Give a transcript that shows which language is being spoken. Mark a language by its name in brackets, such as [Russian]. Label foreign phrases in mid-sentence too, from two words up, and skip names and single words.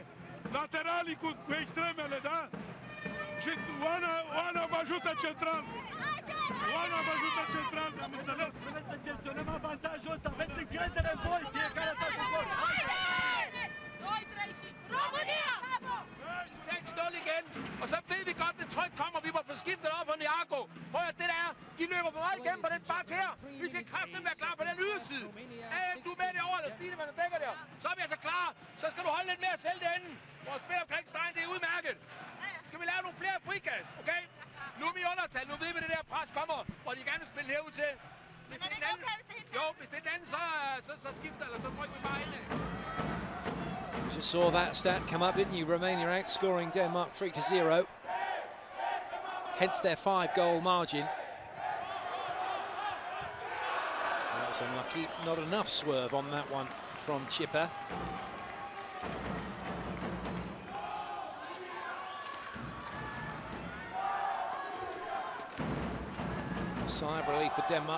[Romanian] Lateralii cu extremele, da? Și Oana vă ajută central. Oana vă ajută central, am înțeles? Vreți să gestionăm avantajul ăsta, aveți încredere în voi, fiecare dată cu gol. 2-3 și România! [Danish] 6-0 igen, og så ved vi godt, det tryk kommer, vi må få skiftet op på Niago. Prøv at det der, de løber for meget igennem på den bak her. Vi skal kraften være klar på den yderside. Du er med derovre, eller Stine, man dækker der. Så er vi altså klar, så skal du holde lidt mere selv derinde. Vores spil omkring stregen, det er udmærket. Skal vi lave nogle flere frikast, okay? Nu er vi i undertal, nu ved vi, det der pres kommer, og de gerne vil spille herud til. Hvis det er den anden, hvis det er den anden, så skifter, eller så rykker vi bare ind. [English] You just saw that stat come up, didn't you? Romania outscoring Denmark 3-0. Hence their 5-goal margin. That was unlucky. Not enough swerve on that one from Chipper. Sigh of relief for Denmark.